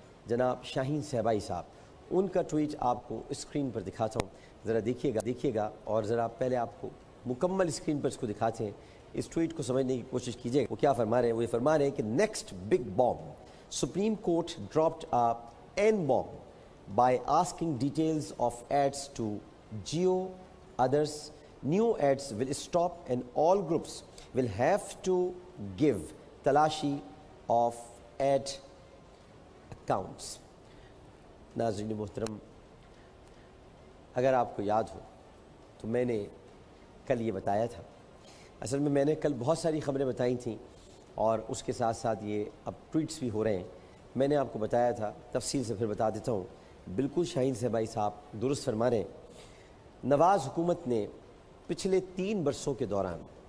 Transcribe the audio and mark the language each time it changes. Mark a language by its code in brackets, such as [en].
[ur] جناب شاہین صہبائی صاحب، ان کا ٹویٹ آپ کو اسکرین پر دکھاتا ہوں، ذرا دیکھیے گا اور ذرا پہلے آپ کو مکمل اسکرین پر اس کو دکھاتے ہیں، اس ٹویٹ کو سمجھنے کی کوشش کیجیے گا۔ وہ کیا فرما رہے ہیں؟ وہ یہ فرما رہے ہیں کہ [en] Next big bomb, supreme court dropped an bomb by asking details of ads to Jio, others. New ads will stop and all groups will have to give talashi of ad accounts. [ur] ناظرین محترم، اگر آپ کو یاد ہو تو میں نے کل یہ بتایا تھا، اصل میں نے کل بہت ساری خبریں بتائی تھیں اور اس کے ساتھ ساتھ یہ اب ٹویٹس بھی ہو رہے ہیں۔ میں نے آپ کو بتایا تھا، تفصیل سے پھر بتا دیتا ہوں۔ بالکل شاہین صہبائی صاحب درست فرما رہے ہیں۔ نواز حکومت نے پچھلے 3 برسوں کے دوران